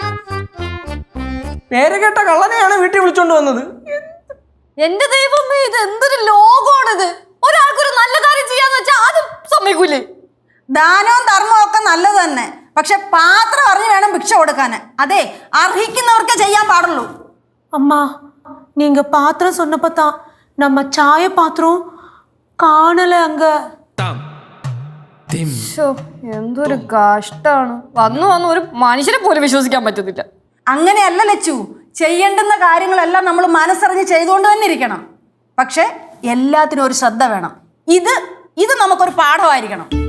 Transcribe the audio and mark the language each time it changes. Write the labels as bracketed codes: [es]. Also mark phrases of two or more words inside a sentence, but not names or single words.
[ml] പേര് കേട്ട കള്ളനെയാണ് വീട്ടിൽ വിളിച്ചോണ്ട് വന്നത്. എന്റെ ദൈവമേ, ഇത് എന്തൊരു ലോകമാണിത്. ഒരാൾക്കൊരു നല്ല കാര്യം ചെയ്യാന്ന് വെച്ചാൽ ആദ്യം സമ്മതിക്കൂലേ? ദാനവും ധർമ്മവും ഒക്കെ നല്ലത് തന്നെ, പക്ഷെ പാത്രം അറിഞ്ഞു വേണം ഭിക്ഷ കൊടുക്കാൻ. അതെ, അർഹിക്കുന്നവർക്ക് ചെയ്യാൻ പാടുള്ളൂ. [ta] அம்மா, நீங்க பாத்திரம் சொன்னப்பதான் நம்ம சாய பாத்திரம் காணல அங்க. [ml] എന്തൊരു കഷ്ടാണ്. വന്നു ഒരു മനുഷ്യനെ പോലും വിശ്വസിക്കാൻ പറ്റുന്നില്ല. അങ്ങനെയല്ല ലച്ചു, ചെയ്യേണ്ടുന്ന കാര്യങ്ങളെല്ലാം നമ്മൾ മനസ്സറിഞ്ഞ് ചെയ്തുകൊണ്ട് തന്നെ ഇരിക്കണം. പക്ഷെ എല്ലാത്തിനും ഒരു ശ്രദ്ധ വേണം. ഇത് നമുക്കൊരു പാഠമായിരിക്കണം.